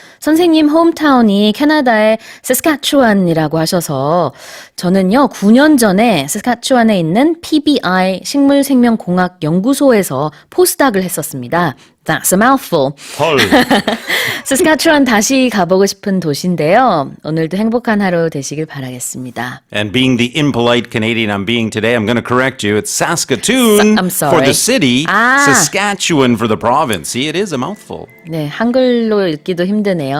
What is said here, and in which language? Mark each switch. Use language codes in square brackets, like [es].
[ko] 선생님 홈타운이 캐나다의 세스카츄안이라고 하셔서 저는요, 9년 전에 세스카츄안에 있는 PBI 식물생명공학 연구소에서 포스닥을 했었습니다. [en] That's a mouthful. [ko] 헐. 세스카츄안 다시 가보고 싶은 도시인데요. 오늘도 행복한 하루 되시길 바라겠습니다. [en] And being the impolite Canadian I'm being today, I'm going to correct you. It's Saskatoon I'm sorry. for the city, 아. Saskatchewan for the province. See, it is a mouthful. [ko] 네, 한글로 읽기도 힘드네요.